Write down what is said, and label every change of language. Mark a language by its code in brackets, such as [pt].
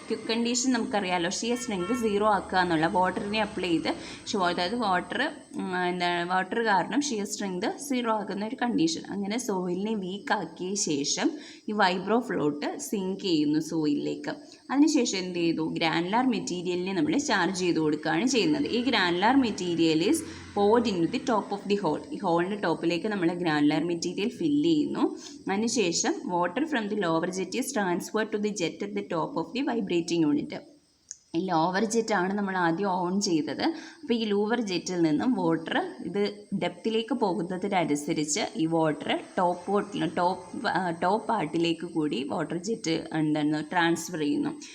[ml] Quick condition നമുക്കറിയാമല്ലോ, shear strength 0 ആക്കുക എന്നുള്ള, വാട്ടറിനെ അപ്ലൈ ചെയ്ത് അതായത് വാട്ടർ എന്താണ് വാട്ടർ കാരണം ഷിയർ സ്ട്രെങ്ത് 0 ആകുന്ന ഒരു കണ്ടീഷൻ. അങ്ങനെ സോയിലിനെ വീക്ക് ആക്കിയ ശേഷം ഈ വൈബ്രോ ഫ്ലോട്ട് സിങ്ക് ചെയ്യുന്നു സോയിലിലേക്ക്. അതിനുശേഷം എന്ത് ചെയ്തു, ഗ്രാനുലാർ മെറ്റീരിയലിനെ നമ്മൾ ചാർജ് ചെയ്ത് കൊടുക്കുകയാണ് ചെയ്യുന്നത്. [en] ഈ granular material is poured into the top of the hole. [ml] ഈ ഹോളിൻ്റെ ടോപ്പിലേക്ക് നമ്മൾ ഗ്രാനുലാർ മെറ്റീരിയൽ ഫില്ല് ചെയ്യുന്നു. അതിനുശേഷം [en] Water from the lower jet is transfer to the jet at the top of the vibrating unit. [ml] ഈ ലോവർ ജെറ്റാണ് നമ്മൾ ആദ്യം on ചെയ്തത്. അപ്പോൾ ഈ ലോവർ ജെറ്റിൽ നിന്നും വാട്ടർ ഇത് ഡെപ്തിലേക്ക് പോകുന്നതിനനുസരിച്ച് ഈ വാട്ടർ ടോപ്പ് പാർട്ടിലേക്ക് കൂടി വാട്ടർ ജെറ്റ് എന്താണ് ട്രാൻസ്ഫർ ചെയ്യുന്നു.